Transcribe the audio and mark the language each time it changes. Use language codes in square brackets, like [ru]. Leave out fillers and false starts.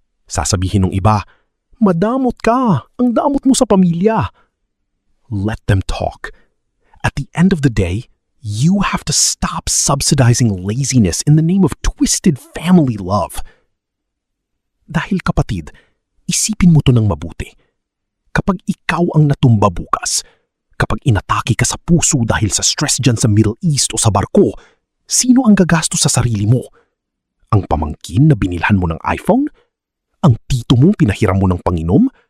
[tl] Sasabihin ng iba, madamot ka, ang damot mo sa pamilya. [en] Let them talk. At the end of the day, you have to stop subsidizing laziness in the name of twisted family love. [tl] Dahil kapatid, isipin mo to ng mabuti. Kapag ikaw ang natumba bukas, kapag inatake ka sa puso dahil sa stress dyan sa Middle East o sa barko, sino ang gagastos sa sarili mo? Ang pamangkin na binilhan mo ng iPhone? Ang tito mong pinahiram mo ng panginom?